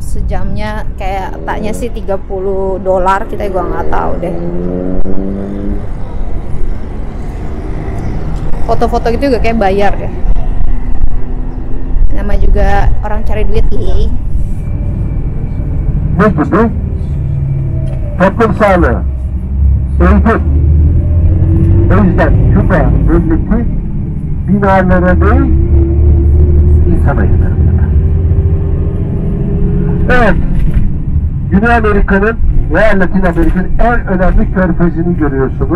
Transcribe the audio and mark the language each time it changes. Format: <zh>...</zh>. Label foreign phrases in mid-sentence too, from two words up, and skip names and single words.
<id>Sejamnya kayak taknya sih $30, kita juga nggak tahu deh. Foto-foto gitu juga kayak bayar deh. Nama juga orang cari duit. Begitu,</id> <tr>toplum sağlığı, eğitim. O yüzden Küba devleti binalara değil, insana yatırım yapar. Evet, Güney Amerika'nın veya Latin Amerika'nın en önemli körfezini görüyorsunuz.</tr>